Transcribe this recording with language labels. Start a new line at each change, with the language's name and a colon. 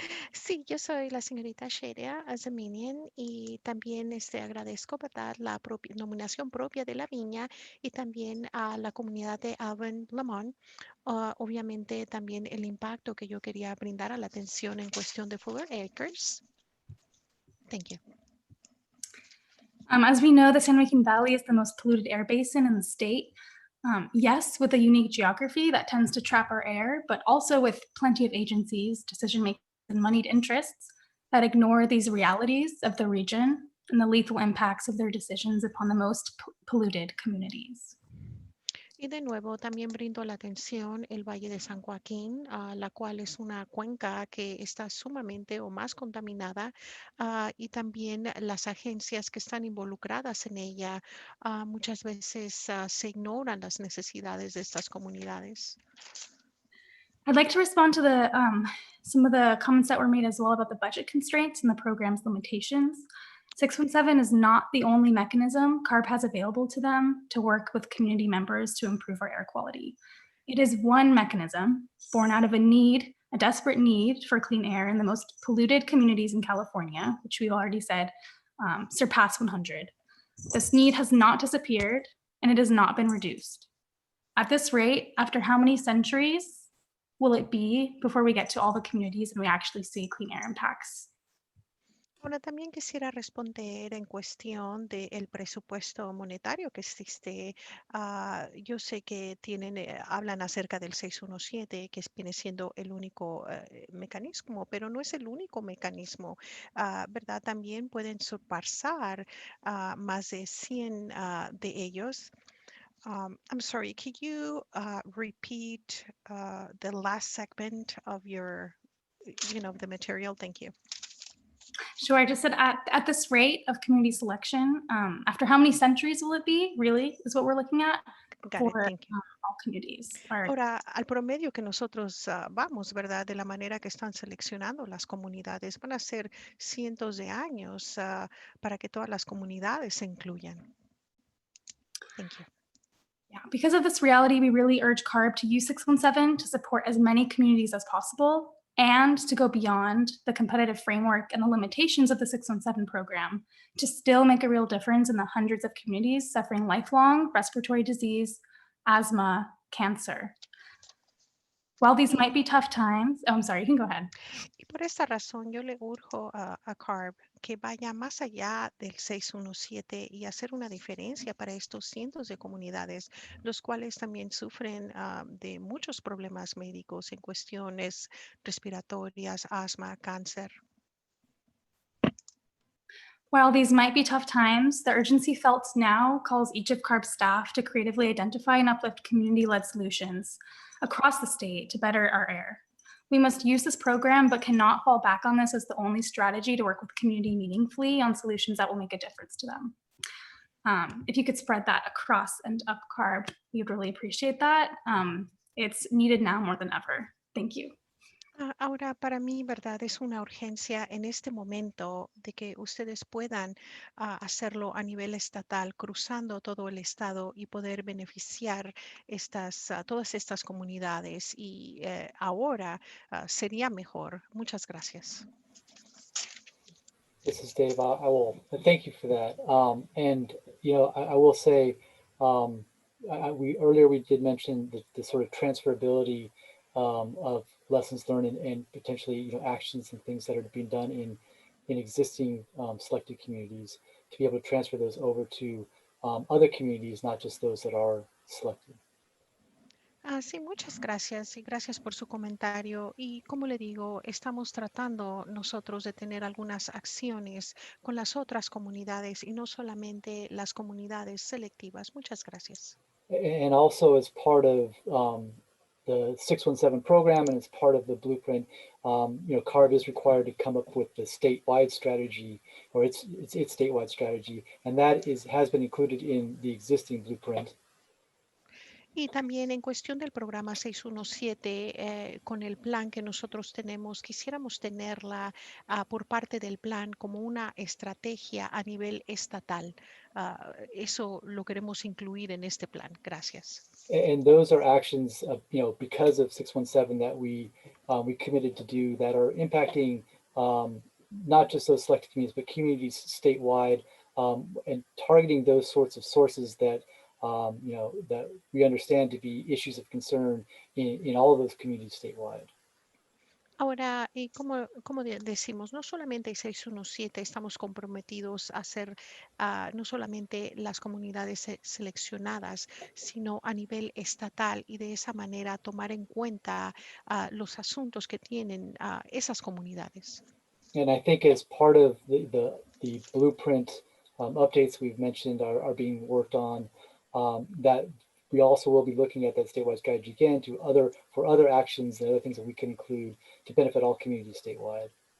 Spanish: Sí, yo soy la señorita Sheria Azaminian y también agradezco, ¿verdad?, la nominación propia de la viña y también a la comunidad de Arvind Lamont. Obviamente también el impacto que yo quería brindar a la atención en cuestión de Fuller Acres.
English: Thank you. As we know, the San Joaquin Valley is the most polluted air basin in the state. Yes, with a unique geography that tends to trap our air, but also with plenty of agencies, decision makers, and moneyed interests that ignore these realities of the region and the lethal impacts of their decisions upon the most polluted communities.
Spanish: Y de nuevo también brindo la atención el Valle de San Joaquín, la cual es una cuenca que está sumamente o más contaminada, y también las agencias que están involucradas en ella. Muchas veces se ignoran las necesidades de estas comunidades.
English: I'd like to respond to some of the comments that were made as well about the budget constraints and the program's limitations. 617 is not the only mechanism CARB has available to them to work with community members to improve our air quality. It is one mechanism born out of a desperate need for clean air in the most polluted communities in California, which we already said surpass 100. This need has not disappeared and it has not been reduced. At this rate, after how many centuries will it be before we get to all the communities and we actually see clean air impacts?
Spanish: Bueno, también quisiera responder en cuestión del presupuesto monetario que existe. Yo sé que hablan acerca del 617, que viene siendo el único mecanismo, pero no es el único mecanismo, ¿verdad? También pueden surpasar más de 100 de ellos.
English: I'm sorry, could you repeat the last segment of the material? Thank you. Sure, I just said at this rate of community selection, after how many centuries will it be, really, is what we're looking at Got it, for thank you. all communities. Or,
Spanish: Ahora, al promedio que nosotros vamos, ¿verdad? De la manera que están seleccionando las comunidades, van a ser cientos de años para que todas las comunidades se incluyan.
English: Thank you. yeah, because of this reality, we really urge CARB to use 617 to support as many communities as possible and to go beyond the competitive framework and the limitations of the 617 program to still make a real difference in the hundreds of communities suffering lifelong respiratory disease, asthma, cancer. While these might be tough times, oh, I'm sorry, you can go ahead.
Spanish: Y por esta razón yo le urjo a CARB que vaya más allá del 617 y hacer una diferencia para estos cientos de comunidades, los cuales también sufren de muchos problemas médicos en cuestiones respiratorias, asma, cáncer.
English: While these might be tough times, the urgency felt now calls each of CARB's staff to creatively identify and uplift community-led solutions across the state to better our air. We must use this program, but cannot fall back on this as the only strategy to work with community meaningfully on solutions that will make a difference to them. If you could spread that across and up CARB, we would really appreciate that. It's needed now more than ever. Thank you.
Spanish: Ahora, para mí, ¿verdad? Es una urgencia en este momento de que ustedes puedan hacerlo a nivel estatal, cruzando todo el estado y poder beneficiar todas estas comunidades. Y ahora sería mejor. Muchas gracias.
English: This is Dave. I will thank you for that. And I will say, earlier we did mention the sort of transferability of lessons learned and potentially actions and things that are being done in existing selected communities to be able to transfer those over to other communities, not just those that are selected.
Spanish: Sí, muchas gracias y gracias por su comentario. Y como le digo, estamos tratando nosotros de tener algunas acciones con las otras comunidades y no solamente las comunidades selectivas. Muchas gracias.
English: And also as part of the 617 program and as part of the blueprint, CARB is required to come up with the statewide strategy, or its statewide strategy, and that has been included in the existing blueprint.
Spanish: Y también en cuestión del programa 617, con el plan que nosotros tenemos, quisiéramos tenerla por parte del plan como una estrategia a nivel estatal. Eso lo queremos incluir en este plan. Gracias.
English: And those are actions, because of 617 that we committed to do that are impacting not just those selected communities, but communities statewide, and targeting those sorts of sources that that we understand to be issues of concern in all of those communities statewide.
Spanish: Ahora, y como decimos, no solamente el 617 estamos comprometidos a hacer no solamente las comunidades seleccionadas, sino a nivel estatal y de esa manera tomar en cuenta los asuntos que tienen esas comunidades.
English: And I think as part of the blueprint updates we've mentioned are being worked on, that we also will be looking at that statewide strategy again for other actions and other things that we can include to benefit all communities statewide.